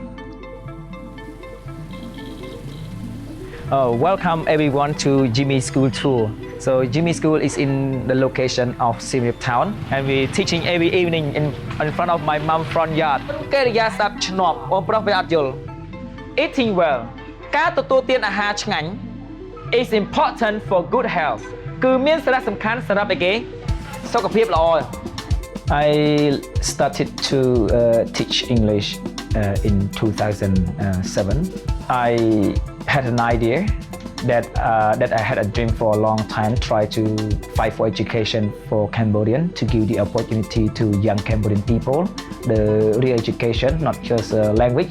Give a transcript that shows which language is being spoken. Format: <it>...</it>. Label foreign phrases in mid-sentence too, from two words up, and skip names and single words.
<en>Welcome everyone to Jimmy School Tour. So Jimmy School is in the location of Siem Reap town, and we're teaching every evening in front of my mom's front yard. Eating well.</en> <km>ការទទួលទានអាហារឆ្ងាញ់</km> <en>is important for good health.</en> <km>គឺមានសារៈសំខាន់សម្រាប់អីគេ សុខភាពល្អ</km> <en>I started to teach English in 2007. I had an idea that I had a dream for a long time, try to fight for education for Cambodian, to give the opportunity to young Cambodian people, the real education, not just language.</en>